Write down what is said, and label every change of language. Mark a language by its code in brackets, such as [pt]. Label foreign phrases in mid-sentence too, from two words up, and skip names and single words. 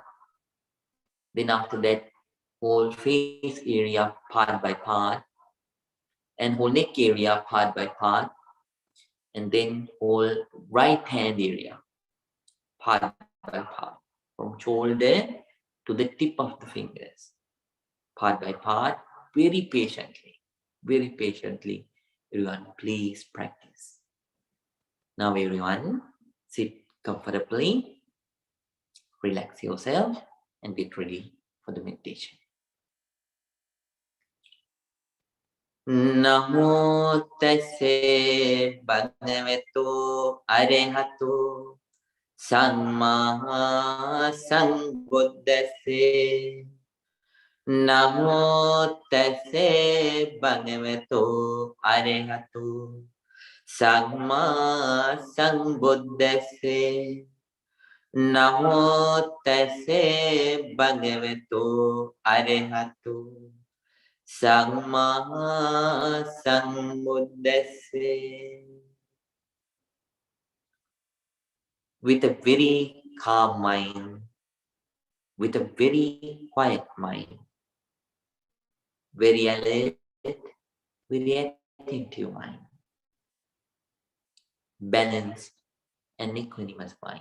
[en] Then after that, whole face area part by part, and whole neck area part by part, and then whole right hand area part by part, from shoulder to the tip of the fingers, part by part, very patiently, very patiently. Everyone, please practice. Now everyone, sit comfortably, relax yourself, and get ready for the meditation. [pi] Namo tassa bhagavato arahato samma sambuddhassa. Namo tassa bhagavato arahato samma sambuddhassa. Namo tassa bhagavato arahato Samma Sambuddhassa. [en] With a very calm mind, with a very quiet mind, very alert, very attentive mind, balanced and equanimous mind.